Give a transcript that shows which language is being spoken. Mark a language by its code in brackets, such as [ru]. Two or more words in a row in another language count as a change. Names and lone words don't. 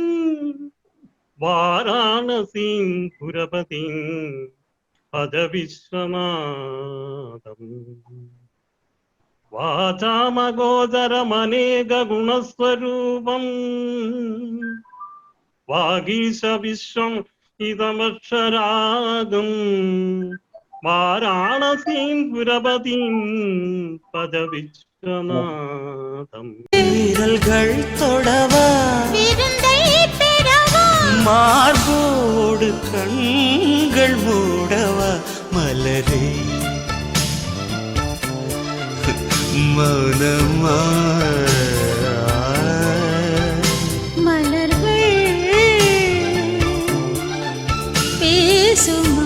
[sa] വാരാണസീം പുരപതിം ഭജ വിശ്വനാഥം വാചാമഗോചരമനേക ഗുണസ്വരൂപം വാഗീശ വിശ്വം ഇതമക്ഷരാഗം വാരാണസീം പുരപതിം ഭജ വിശ്വനാഥം. [ta] விரல்கள் தொடவா மார்போடு கண்கள் மூடவா மலரே மௌனமா மலர்கள் பேசுமா